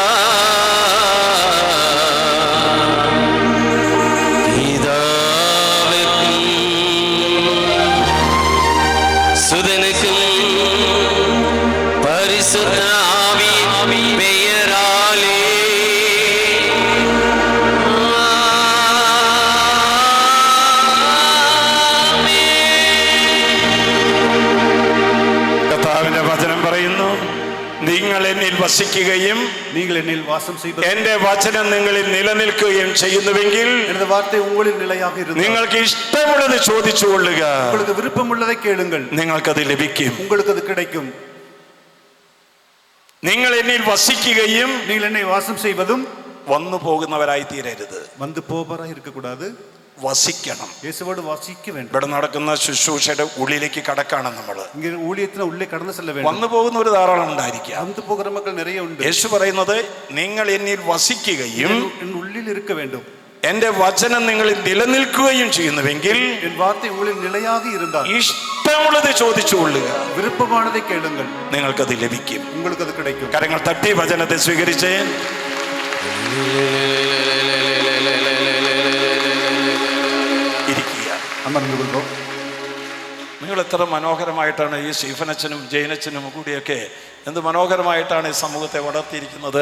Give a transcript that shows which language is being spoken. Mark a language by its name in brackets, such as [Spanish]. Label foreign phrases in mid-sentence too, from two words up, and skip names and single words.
[Tamil] பிதாவுக்கும் சுதனுக்கும் பரிசுத்த ஆவியின் பெயராலே [Malayalam] നിങ്ങൾ എന്നിൽ വസിക്കുകയും [Tamil] நீங்கள் என்னில் வாசம் செய்வது [Malayalam] എന്റെ വചനം നിങ്ങളിൽ നിലനിൽക്കുകയും ചെയ്യുന്നുവെങ്കിൽ [Tamil] எனது வார்த்தை உங்களில் நிலையாக இருந்தால் [Malayalam] നിങ്ങൾക്ക് ഇഷ്ടമുള്ളത് ചോദിച്ചുകൊള്ളുക, [Tamil] உங்களுக்கு விருப்பமுள்ளதை கேளுங்கள், [Malayalam] നിങ്ങൾക്കത് ലഭിക്കും. [Tamil] உங்களுக்கு அது கிடைக்கும். [Malayalam] നിങ്ങൾ എന്നിൽ വസിക്കുകയും [Tamil] நீங்கள் என்னை வாசம் செய்வதும் [Malayalam] വന്നു പോകുന്നവരായി തീരരുത്. [Tamil] வந்து போபராக இருக்கக்கூடாது, [Malayalam] വസിക്കണം. [Tamil] இயேசுவோடு வசிக்க வேண்டும். [Malayalam] ഇവിടെ നടക്കുന്ന ശുശ്രൂഷയുടെ ഉള്ളിലേക്ക് കടക്കാണ് നമ്മൾ. [Tamil] இங்கே ஊழியத்தின் உள்ளே கடந்து செல்ல வேண்டும். [Malayalam] വന്നു പോകുന്ന ഒരു ധാരാളം ഉണ്ടായിരിക്കാം. [Tamil] வந்து போகிற மக்கள் நிறைய ഉണ്ട്. [Malayalam] യേശു പറയുന്നത് നിങ്ങൾ എന്നിൽ വസിക്കുകയും [Tamil] என் உள்ளில் இருக்க வேண்டும், [Malayalam] എന്റെ വചനം നിങ്ങളിൽ നിലനിൽക്കുകയും ചെയ്യുന്നുവെങ്കിൽ [Tamil] என் வார்த்தை உங்களில் நிலையாக இருந்தால் [Malayalam] ഇഷ്ടമുള്ളത് ചോദിച്ചുകൊള്ളുക, [Tamil] விருப்பமானதை கேளுங்கள், [Malayalam] നിങ്ങൾക്കത് ലഭിക്കും. [Tamil] உங்களுக்கு அது கிடைக்கும். [Malayalam] കരങ്ങൾ തട്ടി വചനത്തെ സ്വീകരിച്ചേ. നിങ്ങൾ എത്ര മനോഹരമായിട്ടാണ് ഈ സ്റ്റീഫനച്ചനും ജയനച്ചനും കൂടിയൊക്കെ എന്ത് മനോഹരമായിട്ടാണ് ഈ സമൂഹത്തെ വളർത്തിയിരിക്കുന്നത്.